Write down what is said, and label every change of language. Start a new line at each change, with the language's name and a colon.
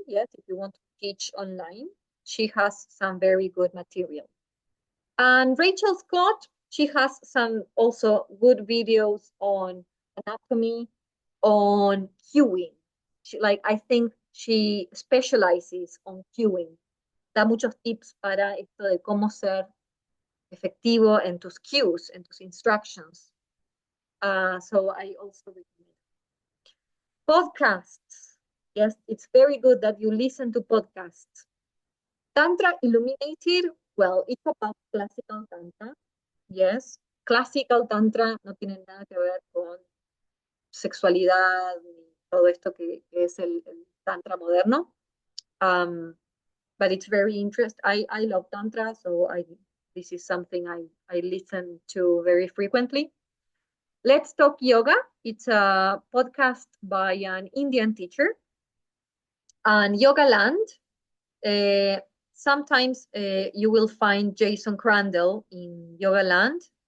English: Yes, if you want to teach online, she has some very good material. And Rachel Scott, she has some also good videos on anatomy, on cueing. I think she specializes on cueing.
Spanish: Da muchos tips para esto de cómo ser efectivo en tus cues, en tus instructions.
English: So I also recommend podcasts. Yes, it's very good that you listen to podcasts. Tantra Illuminated, well, it's about classical Tantra.
Spanish: Yes, classical Tantra no tiene nada que ver con sexualidad ni todo esto que es el Tantra moderno.
English: But it's very interesting. I love Tantra, so this is something I listen to very frequently. Let's Talk Yoga. It's a podcast by an Indian teacher. And Yoga Land, sometimes you will find Jason Crandall in Yoga Land.